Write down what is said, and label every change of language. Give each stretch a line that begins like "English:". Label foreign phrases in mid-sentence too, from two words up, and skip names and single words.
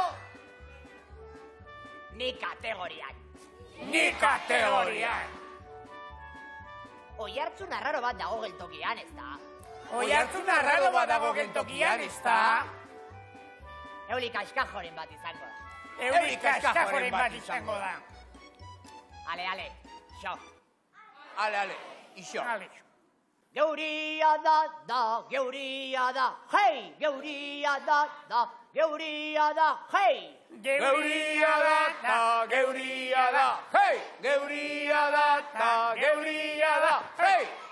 Basque: Ni kategorian. Ni kategorian! Oihartzun arraro bat dago geltokian, ez da? Oihartzun arraro bat dago geltokian, ez da? Euli kaskajoren bat izango da. Euri kaskajoren bat izango da. Ale, xo. Ale, iso. Ale. Geuria da, geuria da, hei! Geuria da, geuria da, hei! Geuria da, geuria da, hei! Geuria da, geuria da, hei!